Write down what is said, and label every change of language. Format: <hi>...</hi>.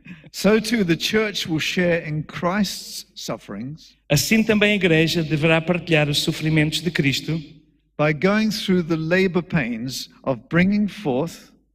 <en>so too the church will share in Christ's sufferings</en> <pt>assim também a igreja deverá partilhar os sofrimentos de Cristo,</pt> <en>by going through the labor pains of bringing forth</en>